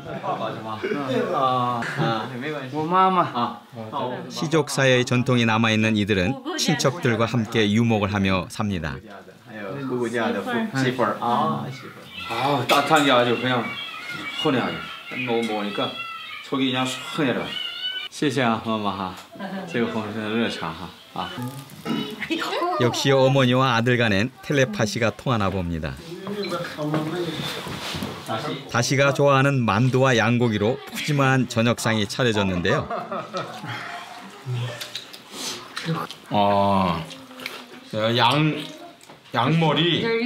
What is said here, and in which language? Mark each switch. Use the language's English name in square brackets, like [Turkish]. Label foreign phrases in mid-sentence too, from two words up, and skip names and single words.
[Korean] 시족사회의 전통이 남아있는 이들은 친척들과 함께 유목을 하며 삽니다. 따뜻한 게 아주 그냥 헌해하게 먹으니까 속이 그냥 시원해라. [Chinese] 谢谢啊，妈妈哈，这个红参热茶哈啊。 [Korean] 역시 어머니와 아들 간엔 텔레파시가 통하나 봅니다. 다시가 좋아하는 만두와 양고기로 푸짐한 저녁상이 차려졌는데요. 양머리.